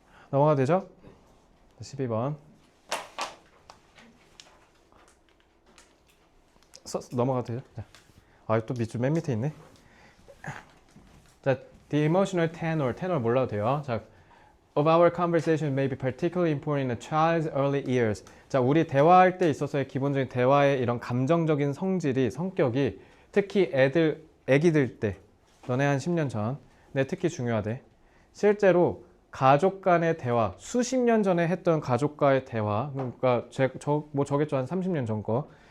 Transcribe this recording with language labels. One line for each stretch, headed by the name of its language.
Korean: 넘어가도 되죠? 12번 넘어가도 되죠? 자. 또 밑줄 맨 밑에 있네. 자,
English: the emotional tenor
Korean: 몰라도 돼요. 자,
English: of our conversation may be particularly important in a child's early years.
Korean: 자, 우리 대화할 때 있어서의 기본적인 대화의 이런 감정적인 성격이 특히 애기들 때, 너네 한 10년 전, 특히 중요하대. 실제로 가족 간의 대화, 수십 년 전에 했던 가족과의 대화, 그러니까 저겠죠 한 30년 전 거.